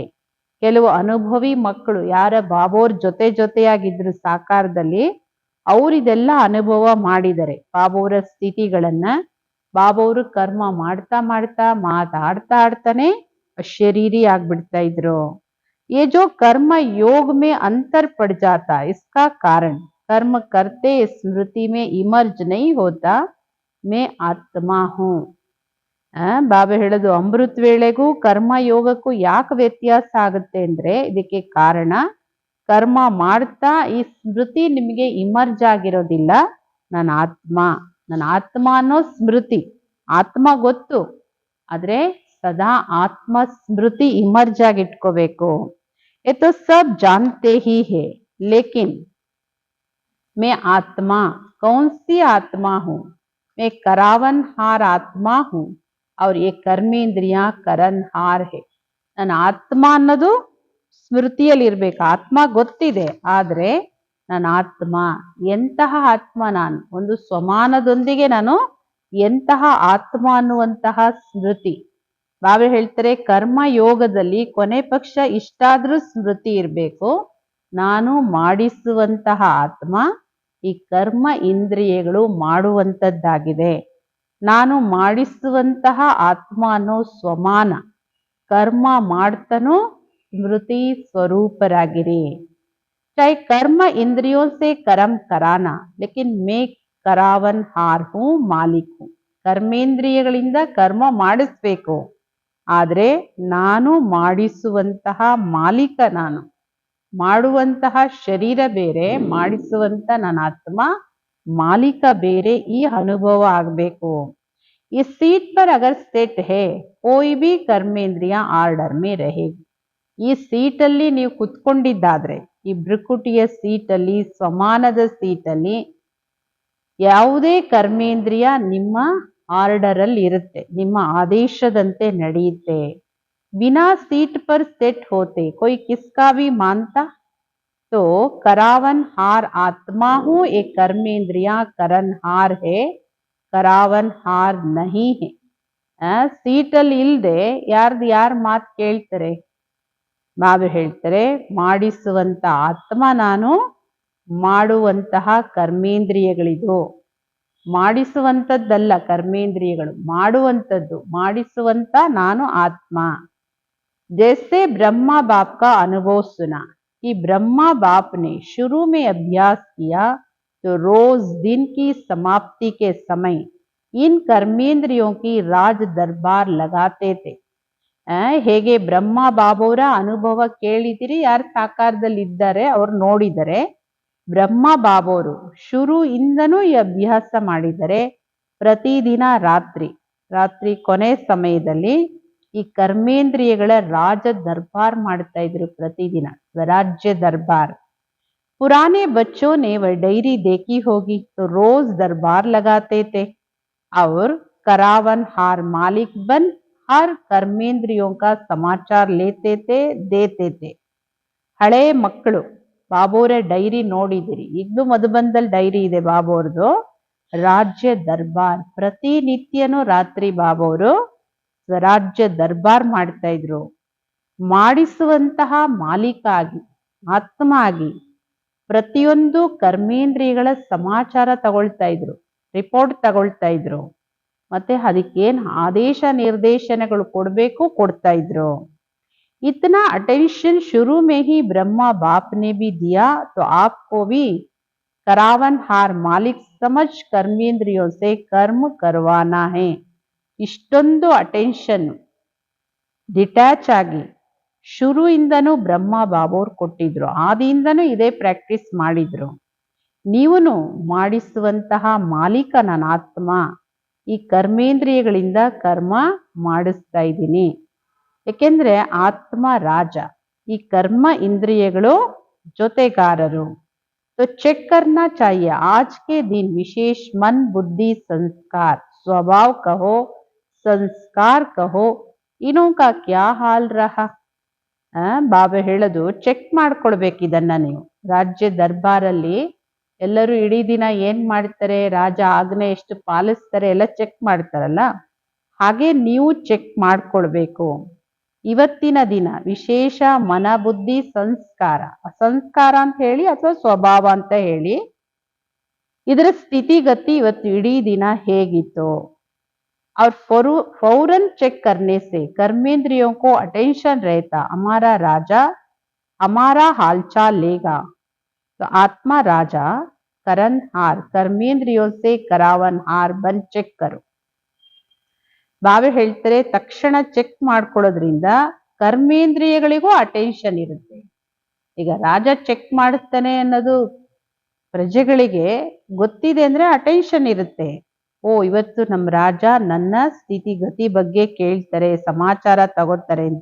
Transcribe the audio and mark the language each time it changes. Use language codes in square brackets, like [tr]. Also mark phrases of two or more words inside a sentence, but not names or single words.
[kn] ಕೆಲವು ಅನುಭವಿ ಮಕ್ಕಳು ಯಾರ ಬಾಬೋರ್ ಜೊತೆಯಾಗಿದ್ರು ಸಾಕಾರದಲ್ಲಿ, ಅವರಿದೆಲ್ಲ ಅನುಭವ ಮಾಡಿದರೆ ಬಾಬೋರ ಸ್ಥಿತಿಗಳನ್ನ. ಬಾಬೋರು ಕರ್ಮ ಮಾಡ್ತಾ ಮಾಡ್ತಾ ಮಾತಾಡ್ತಾನೆ ಅಶರೀರಿ ಆಗ್ಬಿಡ್ತಾ ಇದ್ರು. [hi] ये जो कर्म योग में अंतर पड़ जाता, इसका कारण कर्म करते स्मृति में इमर्ज नहीं होता, मैं आत्मा हूँ. [kn] ಬಾಬಾ ಹೇಳೋದು, ಅಮೃತ ವೇಳೆಗೂ ಕರ್ಮ ಯೋಗಕ್ಕೂ ಯಾಕೆ ವ್ಯತ್ಯಾಸ ಆಗುತ್ತೆ ಅಂದ್ರೆ ಇದಕ್ಕೆ ಕಾರಣ ಕರ್ಮ ಮಾಡ್ತಾ ಈ ಸ್ಮೃತಿ ನಿಮಗೆ ಇಮರ್ಜ್ ಆಗಿರೋದಿಲ್ಲ. ನನ್ನ ಆತ್ಮ ಅನ್ನೋ ಸ್ಮೃತಿ, ಆತ್ಮ ಗೊತ್ತು, ಆದ್ರೆ ಸದಾ ಆತ್ಮ ಸ್ಮೃತಿ ಇಮರ್ಜ್ ಆಗಿ ಇಟ್ಕೋಬೇಕು. [hi] ये तो सब जानते ही है, लेकिन मैं आत्मा कौन सी आत्मा हूँ? मैं करावनहार आत्मा हूँ और ये कर्मेंद्रिया करनहार है. [kn] ನನ್ನ ಆತ್ಮ ಅನ್ನೋದು ಸ್ಮೃತಿಯಲ್ಲಿ ಇರ್ಬೇಕು. ಆತ್ಮ ಗೊತ್ತಿದೆ, ಆದ್ರೆ ನನ್ನ ಆತ್ಮ ಎಂತಹ ಆತ್ಮ? ನಾನು ಒಂದು ಸ್ವಮಾನದೊಂದಿಗೆ ನಾನು ಎಂತಹ ಆತ್ಮ ಅನ್ನುವಂತಹ ಸ್ಮೃತಿ. ಬಾಬಾ ಹೇಳ್ತಾರೆ, ಕರ್ಮ ಯೋಗದಲ್ಲಿ ಕೊನೆ ಪಕ್ಷ ಇಷ್ಟಾದ್ರೂ ಸ್ಮೃತಿ ಇರಬೇಕು, ನಾನು ಮಾಡಿಸುವಂತಹ ಆತ್ಮ, ಈ ಕರ್ಮ ಇಂದ್ರಿಯಗಳು ಮಾಡುವಂತದ್ದಾಗಿದೆ. ನಾನು ಮಾಡಿಸುವಂತಹ ಆತ್ಮ ಅನ್ನೋ ಸ್ವಮಾನ, ಕರ್ಮ ಮಾಡ್ತನೂ ಸ್ಮೃತಿ ಸ್ವರೂಪರಾಗಿರಿ. [hi] चाहे कर्म इंद्रियों से कर्म कराना, लेकिन मैं करावन हार हूँ मालिक हूँ. [kn] ಕರ್ಮೇಂದ್ರಿಯಗಳಿಂದ ಕರ್ಮ ಮಾಡಿಸ್ಬೇಕು, ಆದ್ರೆ ನಾನು ಮಾಡಿಸುವಂತಹ ಮಾಲೀಕ ನಾನು. ಮಾಡುವಂತಹ ಶರೀರ ಬೇರೆ, ಮಾಡಿಸುವಂತ ನನ್ನ ಆತ್ಮ ಮಾಲೀಕ ಬೇರೆ, ಈ ಅನುಭವ ಆಗ್ಬೇಕು. [hi] इस सीट पर अगर सेट है कोई भी कर्मेंद्रिय आर्डर में रहेगी. [kn] ಈ ಸೀಟಲ್ಲಿ ನೀವು ಕುತ್ಕೊಂಡಿದ್ದಾದ್ರೆ, ಈ ಭೃಕುಟಿಯ ಸೀಟಲ್ಲಿ, ಸ್ವಮಾನದ ಸೀಟಲ್ಲಿ ಯಾವುದೇ ಕರ್ಮೇಂದ್ರಿಯ ನಿಮ್ಮ ಆರ್ಡರ್ ಅಲ್ಲಿ ಇರುತ್ತೆ, ನಿಮ್ಮ ಆದೇಶದಂತೆ ನಡೆಯುತ್ತೆ. [hi] बिना सीट पर सेट होते कोई किसका भी मानता, तो करावन हार आत्मा हूँ, एक कर्मेंद्रिया करन हार है, करावन हार नहीं है. [kn] ಸೀಟಲ್ಲಿ ಇಲ್ದೆ ಯಾರ್ ಮಾತು ಕೇಳ್ತಾರೆ? ಬಾಬು ಹೇಳ್ತಾರೆ, ಮಾಡಿಸುವಂತ ಆತ್ಮ ನಾನು, ಮಾಡುವಂತಹ ಕರ್ಮೇಂದ್ರಿಯಗಳಿದು. ಮಾಡಿಸುವಂತದ್ದಲ್ಲ ಕರ್ಮೇಂದ್ರಿಯಗಳು, ಮಾಡುವಂತದ್ದು, ಮಾಡಿಸುವಂತ ನಾನು ಆತ್ಮ. [hi] जैसे ब्रह्मा बाप का अनुभव सुना कि ब्रह्मा बाप ने शुरू में अभ्यास किया तो रोज दिन की समाप्ति के समय इन कर्मेंद्रियों की राज दरबार लगाते थे. [kn] ಹೇಗೆ ಬ್ರಹ್ಮ ಬಾಬೋರ ಅನುಭವ ಕೇಳಿದಿರಿ, ಯಾರು ಸಾಕಾರದಲ್ಲಿ ಇದ್ದಾರೆ ಅವ್ರು ನೋಡಿದರೆ, ಬ್ರಹ್ಮ ಬಾಬೋರು ಶುರುವಿಂದನೂ ಈ ಅಭ್ಯಾಸ ಮಾಡಿದರೆ, ಪ್ರತಿದಿನ ರಾತ್ರಿ ಕೊನೆ ಸಮಯದಲ್ಲಿ ಈ ಕರ್ಮೇಂದ್ರಿಯಗಳ ರಾಜ ದರ್ಬಾರ್ ಮಾಡ್ತಾ ಇದ್ರು. ಪ್ರತಿದಿನ ಸ್ವರಾಜ್ಯ ದರ್ಬಾರ್. [hi] पुराने बच्चों ने वह डायरी देखी होगी तो रोज दरबार लगाते थे और करावन हार मालिक बन हर कर्मेंद्रियों का समाचार लेते थे, देते थे. [kn] ಹಳೆ ಮಕ್ಕಳು ಬಾಬೋರ ಡೈರಿ ನೋಡಿದಿರಿ, ಈಗಲೂ ಮಧುಬಂದಲ್ಲಿ ಡೈರಿ ಇದೆ ಬಾಬೋರ್ದು. ರಾಜ್ಯ ದರ್ಬಾರ್, ಪ್ರತಿನಿತ್ಯನೂ ರಾತ್ರಿ ಬಾಬೋರು ಸ್ವರಾಜ್ಯ ದರ್ಬಾರ್ ಮಾಡ್ತಾ ಇದ್ರು. ಮಾಡಿಸುವಂತಹ ಮಾಲೀಕ ಆಗಿ, ಆತ್ಮ ಆಗಿ ಪ್ರತಿಯೊಂದು ಕರ್ಮೇಂದ್ರಿಯಗಳ ಸಮಾಚಾರ ತಗೊಳ್ತಾ ಇದ್ರು, ರಿಪೋರ್ಟ್ ತಗೊಳ್ತಾ ಇದ್ರು. ಮತ್ತೆ ಅದಕ್ಕೇನ್ ಆದೇಶ ನಿರ್ದೇಶನಗಳು ಕೊಡ್ತಾ ಇದ್ರು. [hi] इतना अटेंशन शुरू में ही ब्रह्मा बाप ने भी दिया तो आपको भी करावन हार मालिक समझ कर्मेंद्रियों से कर्म करवाना है. [kn] ಇಷ್ಟೊಂದು [en] attention detach [kn] ಆಗಿ ಶುರುವಿಂದನೂ ಬ್ರಹ್ಮ ಬಾಬೋರ್ ಕೊಟ್ಟಿದ್ರು, ಆದಿಯಿಂದನೂ ಇದೇ ಪ್ರಾಕ್ಟೀಸ್ ಮಾಡಿದ್ರು. ನೀವುನು ಮಾಡಿಸುವಂತಹ ಮಾಲೀಕ ನನ್ನ ಆತ್ಮ, ಈ ಕರ್ಮೇಂದ್ರಿಯಗಳಿಂದ ಕರ್ಮ ಮಾಡಿಸ್ತಾ ಇದ್ದೀನಿ. ಯಾಕೆಂದ್ರೆ ಆತ್ಮ ರಾಜ, ಈ ಕರ್ಮ ಇಂದ್ರಿಯಗಳು ಜೊತೆಗಾರರು. [hi] तो चेक करना चाहिए आज के दिन विशेष मन बुद्धि संस्कार, स्वभाव कहो संस्कार कहो, इनों का क्या हाल रहा. [kn] ಬಾಬಾ ಹೇಳೋದು, ಚೆಕ್ ಮಾಡ್ಕೊಳ್ಬೇಕು ಇದನ್ನ ನೀವು. ರಾಜ್ಯ ದರ್ಬಾರಲ್ಲಿ ಎಲ್ಲರೂ ಇಡೀ ದಿನ ಏನ್ ಮಾಡ್ತಾರೆ, ರಾಜ ಆಜ್ಞೆ ಎಷ್ಟು ಪಾಲಿಸ್ತಾರೆ ಎಲ್ಲ ಚೆಕ್ ಮಾಡ್ತಾರಲ್ಲ, ಹಾಗೆ ನೀವು ಚೆಕ್ ಮಾಡ್ಕೊಳ್ಬೇಕು. ಇವತ್ತಿನ ದಿನ ವಿಶೇಷ ಮನ ಬುದ್ಧಿ ಸಂಸ್ಕಾರ, ಸಂಸ್ಕಾರ ಅಂತ ಹೇಳಿ ಅಥವಾ ಸ್ವಭಾವ ಅಂತ ಹೇಳಿ, ಇದರ ಸ್ಥಿತಿಗತಿ ಇವತ್ತು ಇಡೀ ದಿನ ಹೇಗಿತ್ತು. [hi] और फौरन चेक करने से कर्मेंद्रियों को अटेंशन रहता, हमारा राजा हमारा हालचाल लेगा. तो आत्मा राजा करन हार, कर्मेंद्रियों से करावन हार बन ಚೆಕ್ करो. [kn] ಬಾಬಾ ಹೇಳ್ತಾರೆ, ತಕ್ಷಣ ಚೆಕ್ ಮಾಡ್ಕೊಳ್ಳೋದ್ರಿಂದ ಕರ್ಮೇಂದ್ರಿಯಗಳಿಗೂ ಅಟೆನ್ಷನ್ ಇರುತ್ತೆ. ಈಗ ರಾಜ ಚೆಕ್ ಮಾಡಿಸ್ತಾನೆ ಅನ್ನೋದು ಪ್ರಜೆಗಳಿಗೆ ಗೊತ್ತಿದೆ ಅಂದ್ರೆ ಅಟೆನ್ಷನ್ ಇರುತ್ತೆ. ಓ, ಇವತ್ತು ನಮ್ಮ ರಾಜ ನನ್ನ ಸ್ಥಿತಿಗತಿ ಬಗ್ಗೆ ಕೇಳ್ತಾರೆ, ಸಮಾಚಾರ ತಗೋತಾರೆ ಅಂತ.